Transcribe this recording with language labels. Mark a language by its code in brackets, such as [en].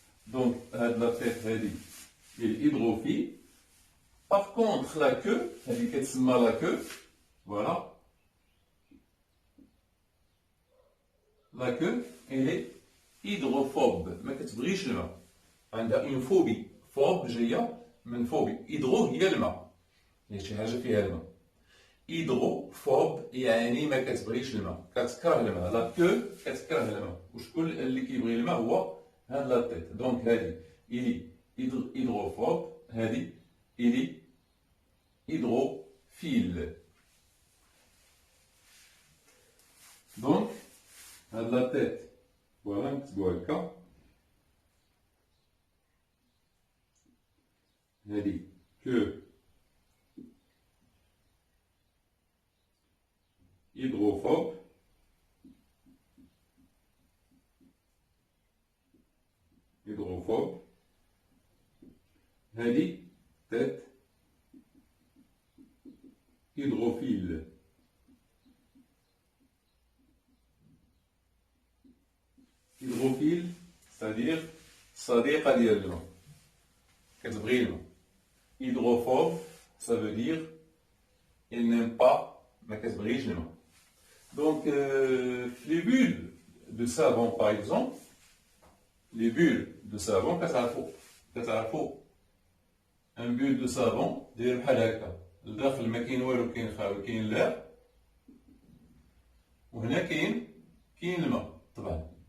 [fr] Donc, la tête, elle est hydrophile. Par contre, la queue, elle est la queue, voilà. La queue, elle est hydrophobe, [ar] ما كتبغيش الماء. عندها [fr] une phobie. [ar] Phobe جاية من phobie. hydro هي الماء. هي شي حاجة فيها الماء. hydrophobe يعني ما كتبغيش الماء، كتكره الماء. لا كو كتكره الماء. وشكون اللي كيبغي الماء هو هاد لا تيت. دونك هادي إلي hydrophobe، هادي إلي hydrophile. دونك هاد لا تيت فوالا نكتبوها هكا. هادي كو hydrophobe. هذه tête hydrophile. hydrophile c'est-à-dire صديقة ديال الماء، كتبغي الماء. [fr] hydrophobe ça veut dire il n'aime pas، [ar] ما كتبغيش الماء. [fr] Donc, les bulles de savon, par exemple, les bulles de savon, [ar] كتعرفوا [fr] un bulle de savon [ar] داير بحال هكا، لداخل ما كاين والو، كاين خاوي، كاين اللعب، وهنا كاين الماء طبعا.